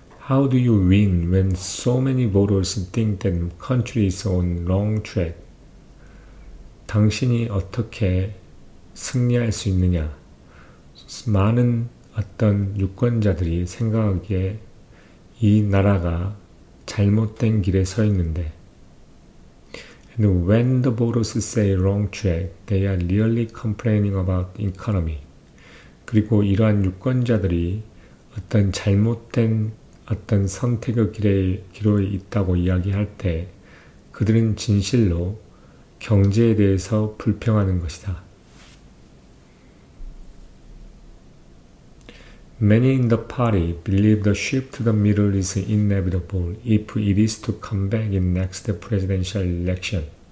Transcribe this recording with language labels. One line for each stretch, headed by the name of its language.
English: How do you win when so many voters think that the country is on wrong track?
Korean: 당신이 어떻게 승리할 수 있느냐? 많은 어떤 유권자들이 생각하기에 이 나라가 잘못된 길에 서 있는데
English: And when the voters say wrong track, they are really complaining about economy.
Korean: 그리고 이러한 유권자들이 어떤 잘못된 어떤 선택의 길에 있다고 이야기할 때 그들은 진실로 경제에 대해서 불평하는 것이다.
English: Many in the party believe the shift to the middle is inevitable if it is to come back in next presidential election.